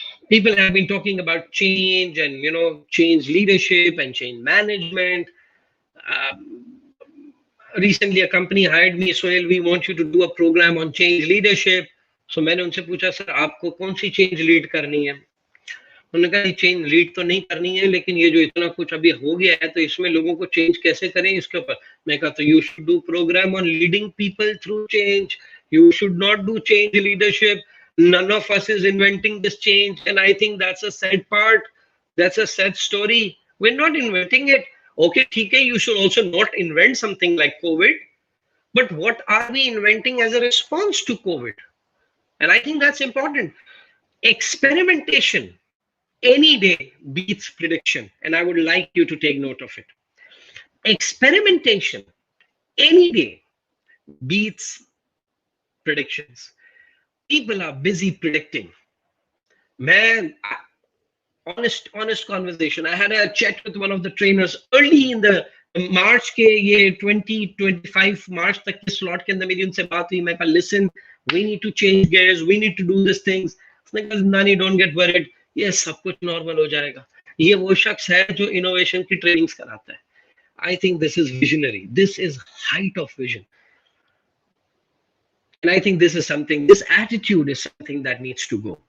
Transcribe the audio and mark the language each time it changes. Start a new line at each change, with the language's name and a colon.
English: People have been talking about change and, change leadership and change management. Recently, a company hired me, Sohail, we want you to do a program on change leadership.
Hindi: So मैंने उनसे पूछा, sir आपको कौन सी change lead करनी है? उन्होंने कहा change lead तो नहीं करनी है, लेकिन ये जो इतना कुछ अभी हो गया है तो इसमें लोगों को चेंज कैसे करें इसके ऊपर. मैं कहा तो
English: You should do programme on leading people through change. You should not do change leadership. None of us is inventing this change, and I think that's a sad part. That's a sad story. We're not inventing it. Okay,
Hindi: ठीक है,
English: you should also not invent something like COVID. But what are we inventing as a response to COVID? And I think that's important. Experimentation any day beats prediction, and I would like you to take note of it. Experimentation any day beats predictions. People are busy predicting. Man, honest conversation. I had a chat with one of the trainers early in the March
Hindi: के ये 2025 March तक के slot के अंदर मेरी उनसे बात हुई. मैं कहा
English: listen, we need to change gears, we need to do these things.
Hindi: उसने कहा नानी
English: don't get worried,
Hindi: ये सब कुछ नॉर्मल हो जाएगा. ये वो शख्स है जो इनोवेशन की ट्रेनिंग्स कराता है.
English: I think this is visionary. This is height of vision. And I think this is something, this attitude is something that needs to go.